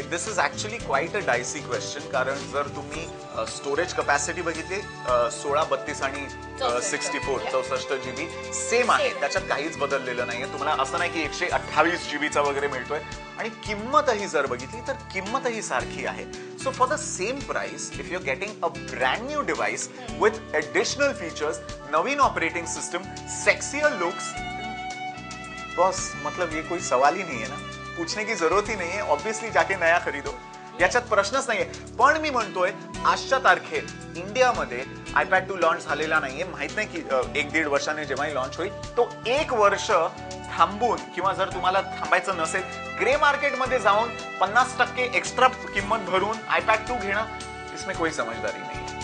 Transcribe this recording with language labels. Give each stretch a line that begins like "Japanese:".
English: Okay, this is actually quite a dicey question.
Marathi: कारण जर तुम्ही स्टोरेज कपॅसिटी बघितली 16, 32 आणि 64 GB सेम आहे, त्याच्यात काहीच बदललेलं नाहीये. तुम्हाला असं नाही की 128 GB वगैरे मिळतोय. आणि किंमतही जर बघितली तर किंमतही सारखी आहे.
English: so for the same price if you are getting a brand new device with additional features, नवीन operating system, sexier looks,
Hindi: बस मतलब ये कोई सवाल ही नहीं है ना, पूछने की जरूरत ही नहीं है.
Marathi: ऑब्वियसली
Hindi: जाके नया खरीदो,
Marathi: याच्यात प्रश्नच नाहीये. पण मी म्हणतोय आजच्या तारखेत इंडियामध्ये आयपॅड 2 लॉन्च झालेला नाहीये. माहित नाही की 1-1.5 वर्षाने जेव्हाही लॉन्च होईल तो 1 वर्ष थांबून, किंवा जर तुम्हाला थांबायचं नसेल ग्रे मार्केटमध्ये जाऊन 50% एक्स्ट्रा किंमत भरून आयपॅड 2 घेणं,
Hindi: इसमें कोई समझदारी नहीं.